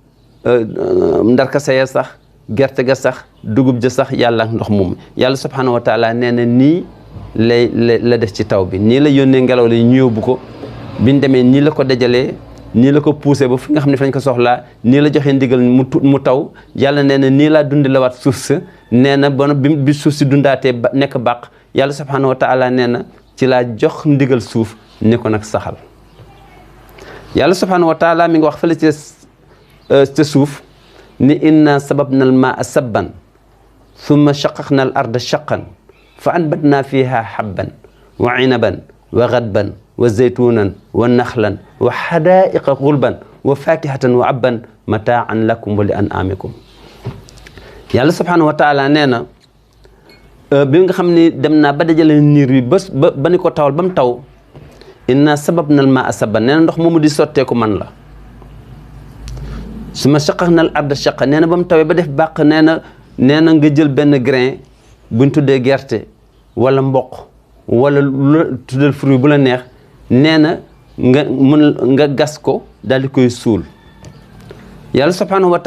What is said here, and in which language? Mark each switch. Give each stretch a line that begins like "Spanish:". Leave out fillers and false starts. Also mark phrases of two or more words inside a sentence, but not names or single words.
Wolof: ndarkase ya sax gerte ga sax dugub ja sax yàlla ak ndox moom yàlla
Arabic: سبحانه وتعالى
Wolof: nee na nii la def ci taw bi nii la yónnee ngelaw li ñu yóbbu ko biñ demee nii la ko dajalee nii la ko poussé ba fi nga xam ne fañ ko soxlaa nii la joxee ndigal mu taw yàlla nee na nii laa dundi la waat suuf sa nee na bon bi suuf si dundaatee nekk bàq yàlla
Arabic: سبحانه وتعالى
Wolof: nee na ci laa jox ndigal suuf ni ko nag saxal yàlla subhanahu wa taala mi ngi wax fële ca suuf ni
Arabic: إنا صببنا الماء صبا ثم شققنا الأرض شقا فأنبتنا فيها حبا وعنبا وقضبا وزيتونا ونخلا وحدائق غلبا وفاكهة وأبا متاعا لكم ولأنعامكم
Wolof: yàlla subhanahu wa taala nee na bi nga xam ni dem naa ba dajale niir bi ba ni ko tawal ba mu taw
Arabic: إنا صببنا الماء صبا
Wolof: nee na ndox moomu di sotteeku man la
Arabic: ثم شققنا الأرض شقا
Wolof: nee na ba mu tawee ba def bàq nee na nga jël benn grain buñ tuddee gerte wala mboq wala lu tuddal fruit bu la neex nee na nga gas ko daal di koy suul yàlla
Arabic: سبحانه و